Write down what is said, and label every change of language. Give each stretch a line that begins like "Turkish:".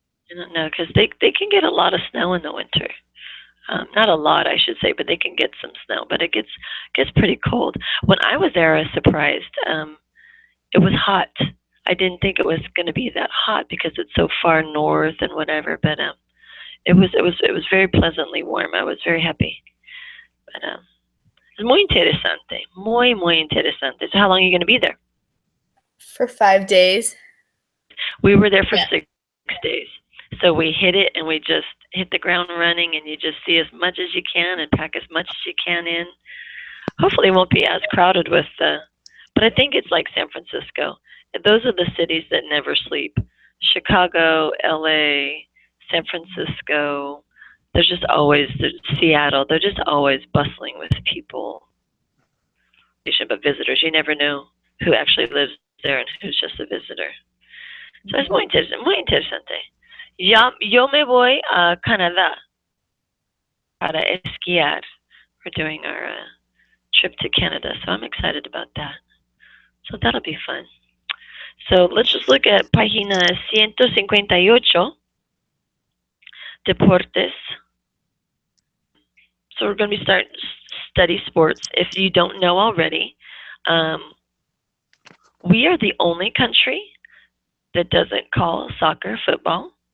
English: I don't know, because they can get a lot of snow in the winter. Not a lot, I should say, but they can get some snow. But it gets pretty cold. When I was there, I was surprised. It was hot. I didn't think it was going to be that hot because it's so far north and whatever. But it was very pleasantly warm. I was very happy. But it's
Spanish: muy interesante, muy interesante.
English: So how long are you going to be there? For 5 days. We were there for Yeah. 6 days. So we hit it, and we just hit the ground running, and you just see as much as you can and pack as much as you can in. Hopefully it won't be as crowded with but I think it's like San Francisco. Those are the cities that never sleep. Chicago, LA, San Francisco. There's just always, Seattle, they're just always bustling with people. But visitors, you never know who actually lives there and who's just a visitor. So
Spanish: es muy interesante. Yo me voy a Canadá para esquiar.
English: We're doing our trip to Canada, so I'm excited about that. So that'll be fun. So let's just look at
Spanish: página 158, Deportes.
English: So we're going to be starting study sports. If you don't know already, we are the only country that doesn't call soccer football.